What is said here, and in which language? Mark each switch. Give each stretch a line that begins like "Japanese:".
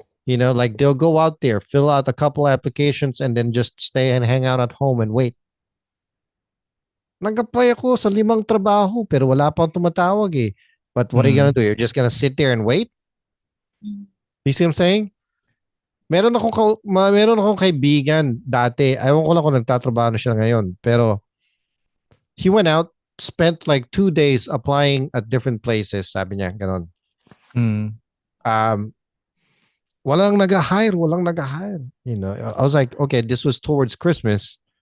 English: Like they'll go out there, fill out a couple applications, and then just stay and hang out at home and wait.
Filipino: Nag-apply ako sa 5 trabaho pero wala pang tumatawag eh.
English: But what are you gonna do? You're just gonna sit there and wait? You see what I'm saying?
Filipino: Meron akong kaibigan dati. Ayaw ko lang kung nagtatrabaho na siya ngayon. Pero
English: he went out, spent like 2 days applying at different places.
Filipino: Sabi niya, ganon. Walang nag-hire.
English: I was like, okay, this was towards Christmas.